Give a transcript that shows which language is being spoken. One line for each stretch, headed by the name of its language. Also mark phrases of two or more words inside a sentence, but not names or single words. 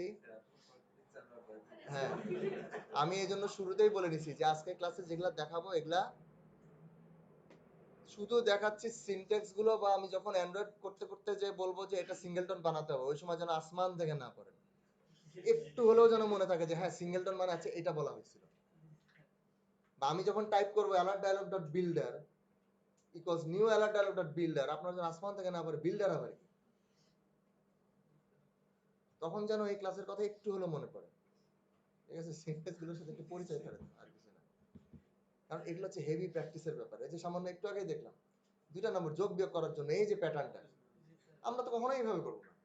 Bangla: হ্যাঁ, আমি এই জন্য শুরুতেই বলে নিছি যে আজকে ক্লাসে যেগুলা দেখাবো এগুলা শুধু দেখাচ্ছি সিনট্যাক্স গুলো, বা আমি যখন অ্যান্ড্রয়েড করতে করতে যে বলবো যে এটা সিঙ্গেলটন বানাতে হবে, ওই সময় যেন আসমান থেকে না পড়ে, একটু হলেও যেন মনে থাকে যে হ্যাঁ সিঙ্গেলটন মানে আছে, এটা বলা হয়েছিল। বা আমি যখন টাইপ করবো
English: alert dialog dot builder equals new alert dialog dot builder,
Bangla: আপনার যেন আসমান থেকে না পড়ে বিল্ডার আবার কি, তখন যেন এই ক্লাসের কথা একটু হলেও মনে পড়ে। ঠিক আছে, সিনট্যাক্স গুলোর সাথে একটু পরিচয় করেন, আর কিছু না। কারণ এগুলো হচ্ছে হেভি প্র্যাকটিসের ব্যাপার। এই যে সামান্য একটু আগেই দেখলাম 2টা নম্বর যোগ বিয়োগ করার জন্য এই যে প্যাটার্নটা, আমরা তো কখনোই এইভাবে করবো না।